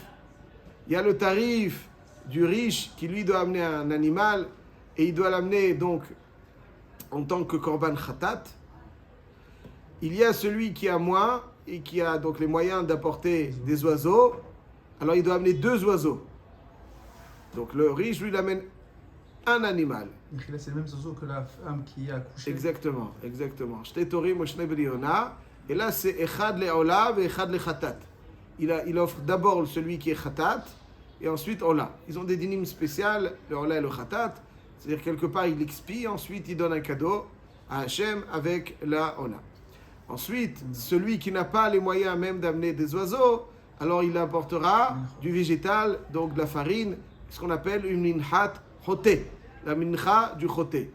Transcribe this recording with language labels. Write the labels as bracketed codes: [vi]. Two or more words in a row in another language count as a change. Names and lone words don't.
[fr] Il y a le tarif du riche qui lui doit amener un animal et il doit l'amener donc en tant que [he] קרבן חטאת. [fr] Il y a celui qui a moins et qui a donc les moyens d'apporter des oiseaux. Alors il doit amener 2 oiseaux. Donc le riche lui l'amène un animal. C'est le même oiseau que la femme qui a accouché. Exactement. [he] שתי תורים ou שני בריונה. [fr] Et là, c'est [he] אחד לעולה [fr] et [he] אחד לחטאת. [fr] Il offre d'abord celui qui est chatat et ensuite ola. Ils ont des dynimes spéciales, le ola et le chatat. C'est-à-dire quelque part, il expie, ensuite il donne un cadeau à Hachem avec la ola. Ensuite, celui qui n'a pas les moyens même d'amener des oiseaux, alors il apportera du végétal, donc de la farine, ce qu'on appelle une [he] מנחת חוטא, [fr] la mincha du choté.